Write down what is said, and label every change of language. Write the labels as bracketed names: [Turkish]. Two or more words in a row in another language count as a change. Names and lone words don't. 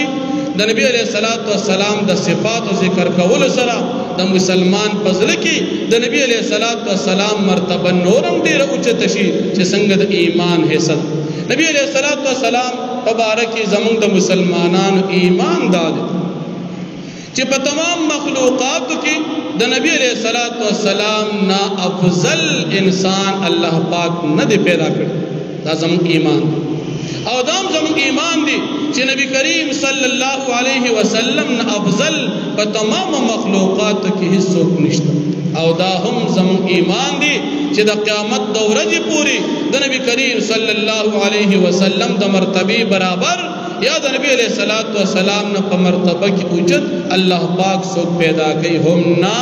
[Pashto] د نبی [Arabic] علیہ الصلوۃ والسلام [Pashto] د صفاتو ذکر کولو سره د مسلمان په زړه کې د نبی [Arabic] علیہ الصلوۃ والسلام [Pashto] مرتبه نورم ډېره اوچته شي چې څنګه د ایمان حصه. نبی [Arabic] علیہ الصلوۃ والسلام [Pashto] په باره کې زمونږ د مسلمانانو ایمان دا دی چې په تمام مخلوقاتو کې د نبی [Arabic] علیہ الصلوۃ والسلام [Pashto] نا افضل انسان الله پاک نه دی پیدا کړی. دا زمونږ ایمان دی او دام زمونږ ایمان دی چې نبی کریم [Arabic] صلی الله علیه وسلم [Pashto] نه افضل په تمام مخلوقاتو کې هیڅوک نشته. او دا هم زمونږ ایمان دی چې د قیامت د ورځې پورې د نبی کریم [Arabic] صلی الله علیه وسلم [Pashto] د مرتبه برابر یا د نبی [Arabic] علیہ الصلوۃ والسلام [Pashto] نه په مرتبه کې اوچت الله پاک څوک پیدا کوي هم نه.